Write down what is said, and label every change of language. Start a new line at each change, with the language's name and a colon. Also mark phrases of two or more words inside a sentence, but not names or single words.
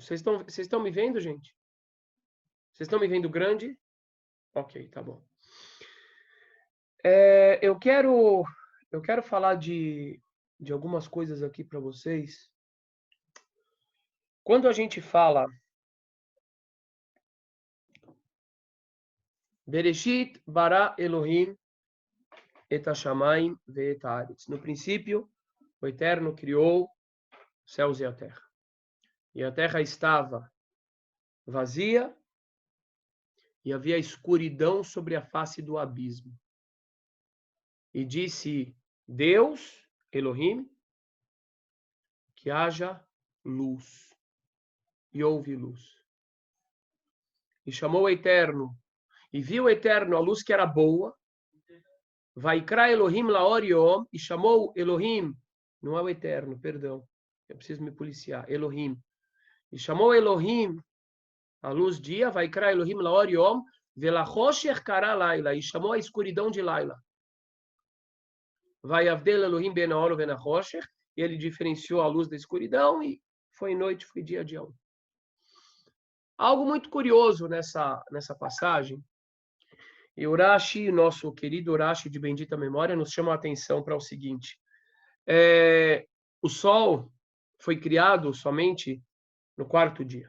Portuguese: Vocês estão me vendo, gente? Vocês estão me vendo grande? Ok, tá bom. Eu quero falar de algumas coisas aqui para vocês. Quando a gente fala
Hebrew: בראשית ברא אלהים את השמים ואת הארץ.
Portuguese: No princípio, o Eterno criou os céus e a terra. E a terra estava vazia e havia escuridão sobre a face do abismo. E disse Deus, Elohim, que haja luz. E houve luz. E chamou o Eterno, e viu o Eterno a luz que era boa.
Hebrew: ויקרא אלהים לאור יום,
Portuguese: e chamou Elohim, não é o Eterno, perdão, eu preciso me policiar, Elohim. E chamou Elohim a luz dia,
Hebrew: ויקרא אלהים לאור יום ולחשך קרא לילה,
Portuguese: e chamou a escuridão de Laila.
Hebrew: ויבדל אלהים בין האור בין החשך,
Portuguese: e ele diferenciou a luz da escuridão, e foi noite, foi dia de um. Algo muito curioso nessa passagem, e Urashi, nosso querido Urashi de bendita memória, nos chama a atenção para o seguinte. O sol foi criado somente no quarto dia.